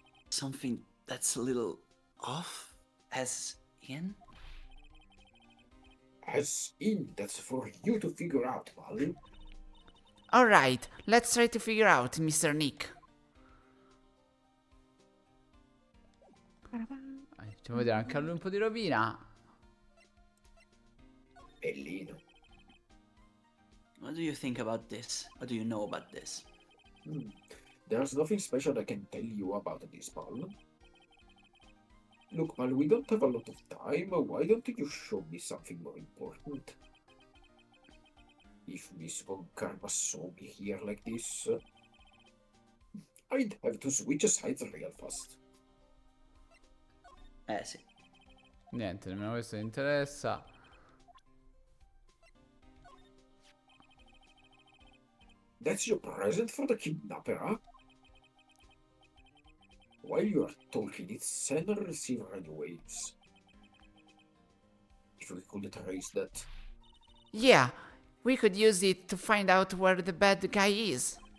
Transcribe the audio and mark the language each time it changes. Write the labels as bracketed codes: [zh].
[en] Something that's a little off? As in? As in, that's for you to figure out, pal. Alright, let's try to figure out, Mr. Nick. [it] Facciamo vedere anche a lui un po' di rovina. Bellino. [en] What do you think about this? What do you know about this? There's nothing special I can tell you about this, pal. Look, pal, we don't have a lot of time. Why don't you show me something more important? If Miss Von Karma saw me here like this, I'd have to switch sides real fast. [it] Sì. Niente, nemmeno questo mi interessa. [en] That's your present for the kidnapper, huh? While you are talking, it's send and receive radio waves. If we could trace that. Yeah, we could use it to find out where the bad guy is.